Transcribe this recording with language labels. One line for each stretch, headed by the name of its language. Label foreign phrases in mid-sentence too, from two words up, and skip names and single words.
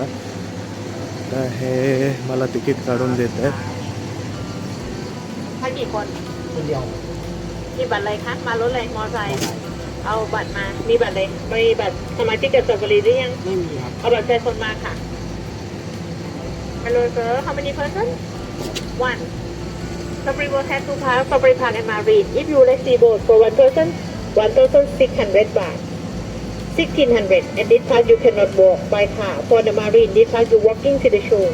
Marathi: तर हे मला तिकीट काढून देत आहेत.
Thai: ให้กี่คน คนเดียว มีบัตรอะไรคะมารถอะไรมอไซค์เอาบัตรมามีบัตรเลยมีบัตรสมาชิกกับซาฟารีหรือยัง ไม่มีครับ เอาบัตรประชาชนมาค่ะ
English: Hello sir how many person one Safari will have two parks Safari Park and Marine. If you receive boat for one person 1,600 baht 1,600 and this park you cannot walk by car for the Marine this park you walking to the shore